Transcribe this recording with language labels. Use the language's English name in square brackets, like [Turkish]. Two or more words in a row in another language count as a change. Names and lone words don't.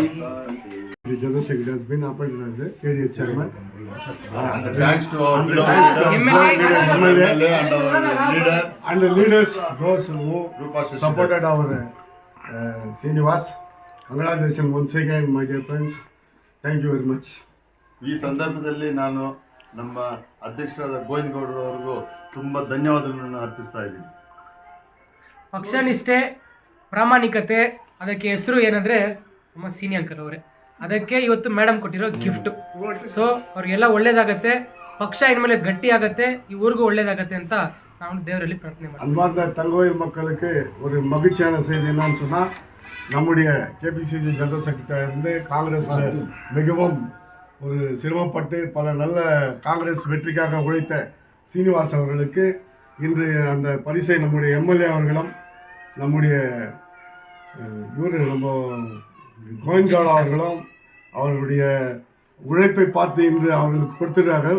[English] The General Secretary has been appointed as the KDA chairman. And thanks to our MLA and the leaders, those who supported our Srinivas. Congratulations once again, my dear friends. Thank you very much. [Kannada] ಈ ಸಂದರ್ಭದಲ್ಲಿ ನಾನು ನಮ್ಮ ಅಧ್ಯಕ್ಷರಾದ ಗೋವಿಂದಗೌಡರು ಅವರಿಗೂ ತುಂಬ ಧನ್ಯವಾದಗಳನ್ನು ಅರ್ಪಿಸ್ತಾ ಇದ್ದೀನಿ. ಪಕ್ಷನಿಷ್ಠೆ, ಪ್ರಾಮಾಣಿಕತೆ, ಅದಕ್ಕೆ ಹೆಸರು ಏನಂದರೆ ನಮ್ಮ [English] senior uncle [Kannada] ಅವರೇ. ಅದಕ್ಕೆ ಇವತ್ತು ಮೇಡಮ್ ಕೊಟ್ಟಿರೋ ಗಿಫ್ಟು. ಸೊ ಅವ್ರಿಗೆಲ್ಲ ಒಳ್ಳೇದಾಗತ್ತೆ, ಪಕ್ಷ ಇನ್ಮೇಲೆ ಗಟ್ಟಿ ಆಗತ್ತೆ, ಈ ಊರಿಗೂ ಒಳ್ಳೇದಾಗತ್ತೆ ಅಂತ ನಾವು [Tamil] தேவரலி பிரார்த்தனை பண்ணுறோம். அன்பார்ந்த தங்கோயில் மக்களுக்கு ஒரு மகிழ்ச்சியான செய்தி என்னன்னு சொன்னால், நம்முடைய கேபிசிசி [English] general secretary [Tamil] இருந்து காங்கிரஸில் மிகவும் ஒரு சிரமப்பட்டு பல நல்ல காங்கிரஸ் வெற்றிக்காக உழைத்த சீனிவாஸ் அவர்களுக்கு இன்று அந்த பரிசை நம்முடைய எம்எல்ஏ அவர்களும் நம்முடைய நம்ம கோவிந்தகோடா அவர்களும் அவர்களுடைய உழைப்பை பார்த்து இன்று அவர்களுக்கு கொடுத்துள்ளார்கள்.